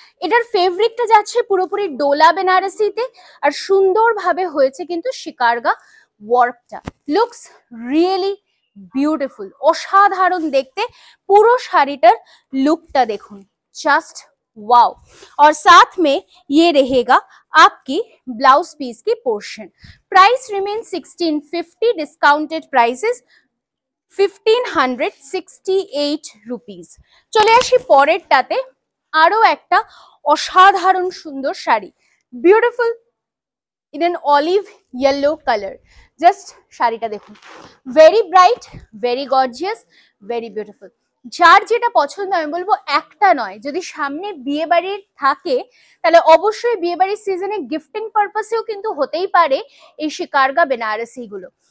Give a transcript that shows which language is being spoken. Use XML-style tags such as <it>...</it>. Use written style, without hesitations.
<bn>এটার ফেব্রিকটা যাচ্ছে পুরোপুরি ডোলা বেনারসিতে, আর সুন্দরভাবে হয়েছে কিন্তু শিকারগা ওয়ার্কটা।</bn> <en>looks really beautiful,</en> <bn>অসাধারণ দেখতে। পুরো শাড়িটার লুকটা দেখুন, জাস্ট वाओ।</bn> <hi>और साथ में ये रहेगा आपकी ब्लाउज पीस की portion. Price remain 1650, discounted prices 1568 rupees.</hi> <bn>চলে আসি পরেরটাতে। আরো একটা অসাধারণ সুন্দর sari,</bn> <en>Beautiful in an olive yellow colour. Just</en> <bn>শাড়িটা দেখুন,</bn> <en>Very bright, very gorgeous, very beautiful.</en> <bn>যার যেটা পছন্দ, আমি বলবো একটা নয়, যদি সামনে বিয়ে বাড়ির থাকে তাহলে অবশ্যই বিয়ে বাড়ির সিজনে গিফটিং পারপাসেও কিন্তু হতেই পারে এই শিকারগা বেনারসি গুলো।</bn>